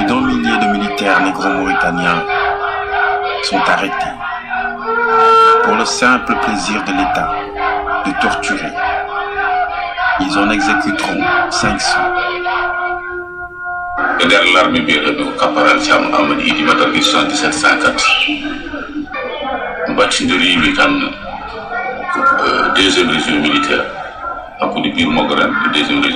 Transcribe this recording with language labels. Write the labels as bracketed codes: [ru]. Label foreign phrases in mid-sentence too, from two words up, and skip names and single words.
[fr] d'un millier de militaires négro-mauritaniens sont arrêtés pour le simple plaisir de l'État de torturer. Ils en exécuteront 500. [ff] nder l'armée biyeteɗo caporal Thiam Amadou Idi Matarki 7704 mbattidiriɓe tan [fr] deuxième région militaire [ff] hakkude bir Mogoran e [fr] deuxième région